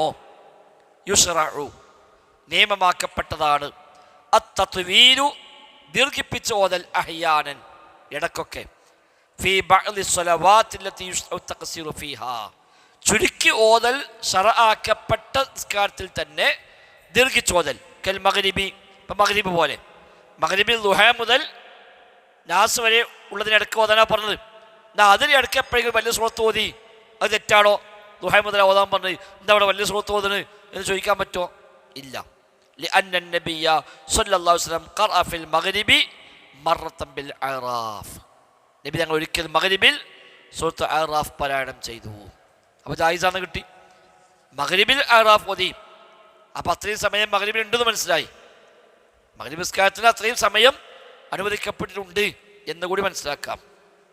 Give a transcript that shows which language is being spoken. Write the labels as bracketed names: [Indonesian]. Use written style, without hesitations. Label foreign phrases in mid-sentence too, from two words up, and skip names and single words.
[Malayalam] യുശ്റഉ നിയമമാക്കപ്പെട്ടതാണ് അത്തത്വീരു ദീർഘിപ്പിച്ച് ഓതൽ അഹ്യാനൻ ഇടക്കൊക്കെ [Arabic] في بعض الصلوات التي يشرع التقصير فيها [Malayalam] ചുരുക്കി ഓതൽ ശറആക്കപ്പെട്ട നിസ്കാരത്തിൽ തന്നെ ദീർഘിച്ചോതൽ [Arabic] كالمغرب [Malayalam] ഇപ്പം മഗ്രിബ് പോലെ മഗ്രിബിൽ ദുഹ മുതൽ നാസ് വരെ ഉള്ളതിനിടക്ക് ഓതാനാ പറഞ്ഞത്. എന്നാ അതിന് ഇടയ്ക്ക് എപ്പോഴെങ്കിലും വലിയ സൂറത്ത് ഓതി അത് തെറ്റാണോ? ദുഹ മുതൽ ഓതാൻ പറഞ്ഞത് എന്താ അവിടെ വലിയ സൂറത്ത് ഓതുന്നത് എന്ന് ചോദിക്കാൻ പറ്റുമോ? ഇല്ല. [Arabic] لأن النبي صلى الله عليه وسلم قرأ في المغرب مرة بالأعراف [Malayalam] നബി ഞങ്ങൾ ഒരിക്കൽ മഗ്രിബിൽ സൂറത്ത് അഅറാഫ് പാരായണം ചെയ്തു. അപ്പോൾ ജായിസാണ് കിട്ടി. മഗ്രിബിൽ അഅറാഫ് ഓതി. അപ്പോൾ അത്രയും സമയം മഗ്രിബിൽ ഉണ്ടെന്ന് മനസ്സിലായി. മഗ്രിബ് നിസ്കാരത്തിന് അത്രയും സമയം അനുവദിക്കപ്പെട്ടിട്ടുണ്ട് എന്ന് കൂടി മനസ്സിലാക്കാം.